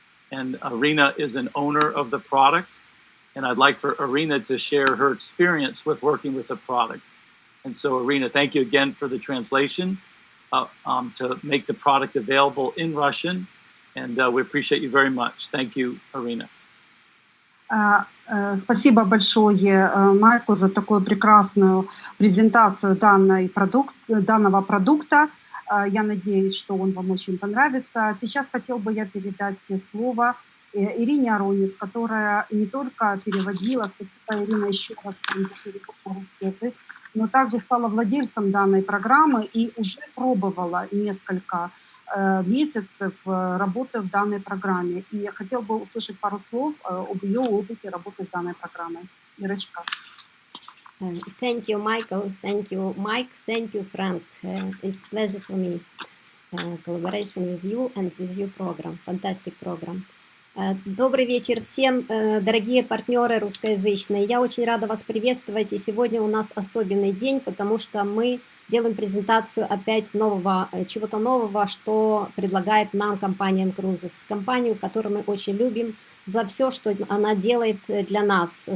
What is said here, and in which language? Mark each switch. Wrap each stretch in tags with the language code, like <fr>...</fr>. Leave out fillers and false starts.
<en>And Irina is an owner of the product. And I'd like for Irina to share her experience with working with the product. And so, Irina, thank you again for the translation to make the product available in Russian. And we appreciate you very much. Thank you, Irina.</en> <ru>Спасибо большое Майку за такую прекрасную презентацию данного продукта. Я надеюсь, что он вам очень понравится. Сейчас хотел бы я передать слово Ирине Аронец, которая не только переводила, Ирина еще раз переводила, но также стала владельцем данной программы и уже пробовала несколько месяцев работы в данной программе. И я хотела бы услышать пару слов об ее опыте работы с данной программой. Ирочка.</ru> <en>Thank you, Michael. Thank you, Mike. Thank you, Frank. It's a pleasure for me. Collaboration with you and with your program. Fantastic program.</en> <ru>Добрый вечер всем, дорогие партнеры русскоязычные. Я очень рада вас приветствовать. И сегодня у нас особенный день, потому что мы делаем презентацию опять чего-то нового, что предлагает нам компания InCruises. Компанию, которую мы очень любим за все, что она делает для нас.</ru>